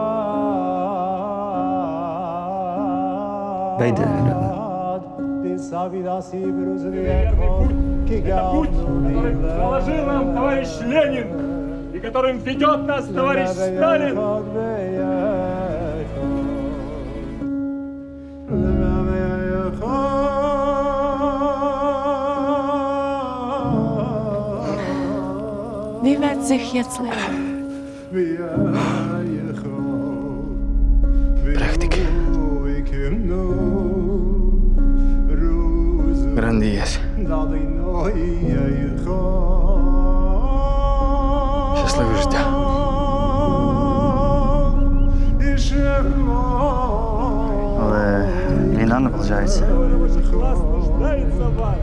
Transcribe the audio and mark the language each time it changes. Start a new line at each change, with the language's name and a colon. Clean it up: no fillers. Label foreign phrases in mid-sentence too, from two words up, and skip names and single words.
German: Beide.
Russian: Положил нам товарищ Ленин, и которым ведет нас товарищ Сталин.
German: Wie wird sich jetzt leben? Prachtig. Grandios.
Ukrainian: Щасливе життя. Але війна наближається.
Russian: Класс нуждается в вас.